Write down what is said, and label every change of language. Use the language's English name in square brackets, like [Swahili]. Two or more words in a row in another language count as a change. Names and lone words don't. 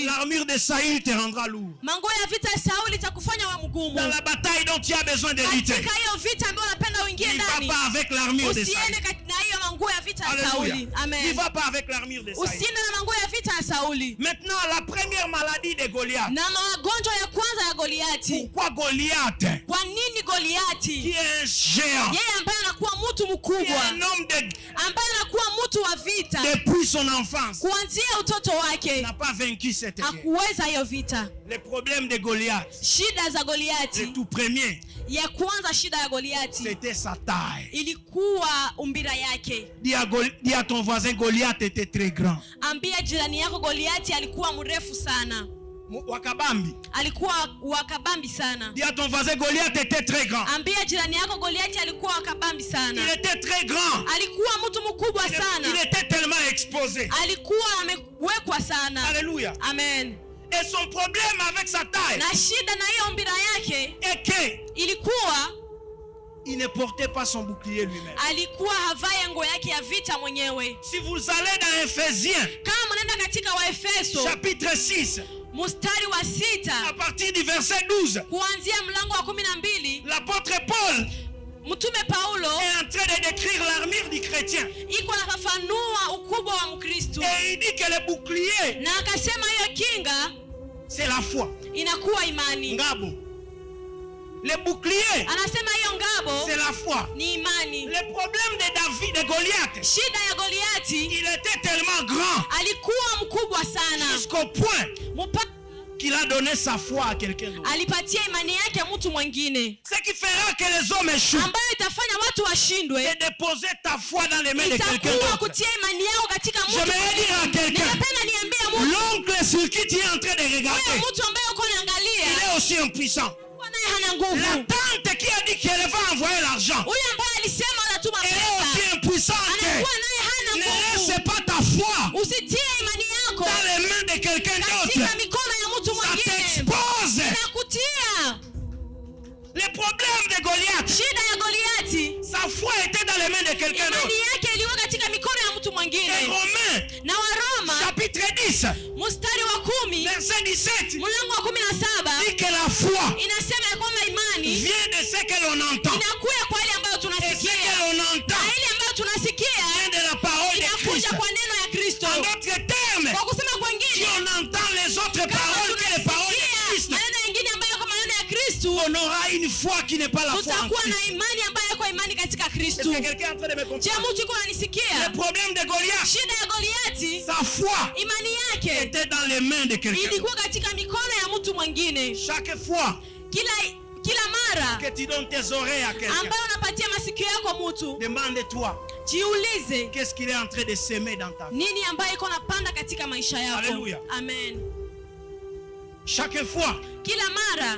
[French] L'armure de Saül te rendra lourd. [Swahili] Manguo ya vita ya Sauli itakufanya wewe mgumu. [French] Dans la bataille dont tu as besoin de lutter, [Swahili] Katika hiyo vita ambayo unapenda uingie [French] il ne va [Swahili] ndani, [French] pas avec l'armure de Saül. [Swahili] usiende na hiyo manguo ya vita ya [French] Alléluia. [Swahili] Sauli. [French] Il ne Amen. va pas avec l'armure de Saül. [Swahili] Usiende na manguo ya vita ya Sauli. [French] Maintenant, la première maladie de Goliath. [Swahili] Na magonjwa ya kwanza ya Goliati. [French] Pourquoi Goliath, [Swahili] Kwa nini [French] qui [Swahili] Goliati, [French] est un géant, [Swahili] yeye ambaye anakuwa mtu [French] qui est [Swahili] mkubwa, [French] un homme [Swahili] ambaye anakuwa mtu wa vita [French] depuis son enfance, [Swahili] kuanzia utoto wake, [French] n'a pas vaincu cette guerre? [Swahili] hakuweza hiyo vita? [French] Le problème de Goliath, [Swahili] Shida za [French] le [Swahili] Goliati, [French] tout premier, [Swahili] ya kwanza shida ya Goliati [French] c'était sa taille. [Swahili] ilikuwa umbira yake. [French] Dis à ton voisin, Goliath était très grand. [Swahili] Ambia jirani yako Goliati alikuwa mrefu sana, Wakabambi. alikuwa wakabambi sana. [French] Dis à ton voisin, Goliath était très grand. [Swahili] Ambia jirani yako Goliati alikuwa wakabambi [French] Il [Swahili] sana, [French] était très grand. [Swahili] alikuwa mtu mkubwa [French] Il [Swahili] sana, [French] était tellement exposé. [Swahili] alikuwa amewekwa sana. [French] Alléluia. Amen. Et son problème avec sa taille [Swahili] Na shida na hiyo umbira yake [French] est que [Swahili] ilikuwa [French] il ne portait pas son bouclier lui-même. [Swahili] alikuwa havae nguo yake ya vita mwenyewe. [French] Si vous allez dans Ephésiens, [Swahili] Kama mnaenda katika Waefeso [French] chapitre 6, [Swahili] mstari wa [French] à [Swahili] 6 [French] partir du verset 12, [Swahili] kuanzia mlango wa 12, [French] l'apôtre Paul [Swahili] mtume Paulo [French] est en train de décrire l'armure du chrétien. [Swahili] iko anafafanua ukubwa wa Mkristo, [French] Et il dit que le bouclier, [Swahili] na akasema hiyo kinga [French] c'est la foi. [Swahili] inakuwa imani. [French] Ngabo. Le bouclier, [Swahili] Anasema hiyo ngabo [French] c'est la foi. [Swahili] ni imani. [French] Le problème de David, de Goliath, [Swahili] Shida ya Goliati, [French] il était tellement grand [Swahili] alikuwa mkubwa sana [French] jusqu'au point [Swahili] mpaka [French] qu'il a donné sa foi à quelqu'un d'autre. [Swahili] alipatia imani yake mtu mwingine, [French] Ce qui fera que les hommes échouent, [Swahili] ambayo itafanya watu washindwe, [French] c'est déposer ta foi dans les mains de quelqu'un [Swahili] itakuwa [French] d'autre. [Swahili] kutia imani yao katika mtu [French] J'aimerais dire à [Swahili] mwingine. [French] quelqu'un, [Swahili] Ningependa niambie mtu, [French] l'oncle sur qui tu es en train de [Swahili] huyo [French] regarder, [Swahili] mtu ambaye uko [French] il [Swahili] naangalia [French] est aussi impuissant. [Swahili] naye hana [French] La [Swahili] nguvu. [French] tante qui a dit qu'elle va envoyer l'argent, [Swahili] Huyo ambaye alisema anatuma [French] elle est aussi [Swahili] pesa [French] impuissante. [Swahili] anakuwa naye hana [French] Ne [Swahili] nguvu. [French] laisse pas ta foi [Swahili] Usitie imani yako [French] dans les mains de quelqu'un [Swahili] katika [French] d'autre. [Swahili] mikono ya mtu [French] Ça [Swahili] mwingine, [French] t'expose. [Swahili] inakutia. [French] Le problème de Goliath, [Swahili] Shida ya Goliati, [French] sa foi était dans les mains de quelqu'un d'autre. [Swahili] imani yake iliwa katika mikono ya mtu [French] Et [Swahili] mwingine. [French] Romains, [Swahili] Na Waroma [French] chapitre 10, [Swahili] mstari wa 10 [French] verset 17, [Swahili] mlango wa 17 [French] dit que la foi [Swahili] inasema ya kwamba imani [French] vient de ce que l'on entend. [Swahili] inakuja kwa ile ambayo [French] Et ce [Swahili] tunasikia, [French] que l'on entend [Swahili] na ile ambayo tunasikia [French] vient de la parole de [Swahili] inakuja [French] Christ. [Swahili] kwa neno ya Kristo. [French] En d'autres termes, [Swahili] Kwa kusema [French] si [Swahili] kwingine, [French] on entend les autres paroles que les paroles de Christ, [Swahili] maneno mengine ambayo kama maneno ya Kristo, [French] on aura une foi qui n'est pas la foi en [Swahili] tutakuwa na [French] Christ. [Swahili] imani ambayo iko imani katika [French] Est-ce [Swahili] Kristo. [French] que quelqu'un est en train de me [Swahili] Je, [French] comprendre? [Swahili] mtu yuko ananisikia? [French] Le problème de Goliath, [Swahili] Shida ya Goliati, [French] sa foi [Swahili] imani yake [French] était dans les mains de quelqu'un. [Swahili] ilikuwa katika mikono ya mtu mwingine. [French] Chaque fois [Swahili] Kila mara [French] que tu donnes tes oreilles à quelqu'un, [Swahili] ambayo unapatia masikio yako mtu, [French] demande-toi, [Swahili] jiulize [French] qu'est-ce qu'il est en train de semer dans ta vie? [Swahili] nini ambayo iko napanda katika maisha yako. [French] Alléluia. Amen. Chaque fois [Swahili] Kila mara